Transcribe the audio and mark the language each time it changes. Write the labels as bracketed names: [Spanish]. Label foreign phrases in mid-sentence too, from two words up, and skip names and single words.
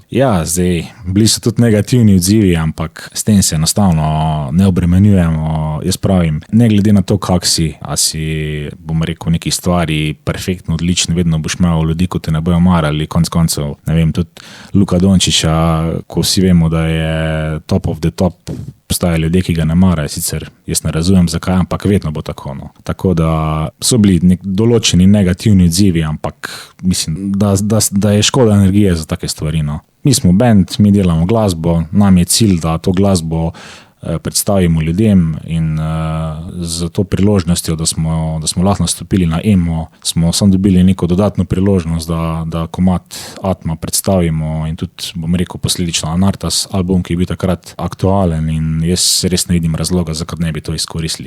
[Slovenian] Ja, zdaj, bili so tudi negativni odzivi, ampak s tem se enostavno ne obremenjujemo. Jaz pravim, ne glede na to, kak si, a si, bom rekel, neki stvari perfektno, odlično, vedno boš imel ljudi, ko te ne bojo marali, konc koncev, ne vem, tudi Luka Dončića, ko vsi vemo, da je [English] top of the top, [Slovenian] obstajajo ljudje, ki ga ne marajo, sicer jaz ne razumem zakaj, ampak vedno bo tako. No. Tako da so bili določeni negativni odzivi, ampak mislim, da je škoda energije za take stvari. No. Mi smo band, mi delamo glasbo, nam je cilj, da to glasbo predstavimo ljudem in z to priložnostjo, da smo lahko nastopili na emo, smo samo dobili neko dodatno priložnost, da komad Atma predstavimo in tudi, bom rekel, posledično Anartas album, ki je bil takrat aktualen in jaz res ne vidim razloga, zakaj ne bi to izkoristili.